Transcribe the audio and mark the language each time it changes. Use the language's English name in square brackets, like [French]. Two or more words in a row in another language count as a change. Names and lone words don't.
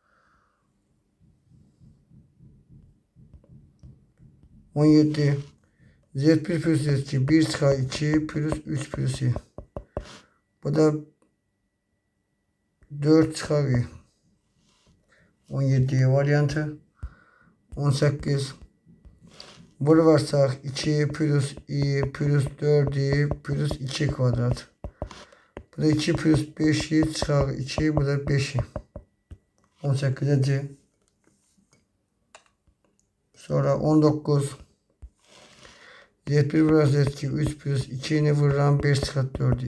[Azerbaijani] 17 Z1 plus Z2 1 çıxaq 2 plus 3 plus i. Bu da 4 çıxaq i. 17 variantı. 18 bunu varsaq 2 plus i plus 4 i plus 2 kvadrat. Bu da 2 plus 5 i çıxaq 2 bu da 5 i. 18'e C. Sonra 19 Z1 vuraq Z2 3 plus 2'ni vururam 5 çıxaq 4 i.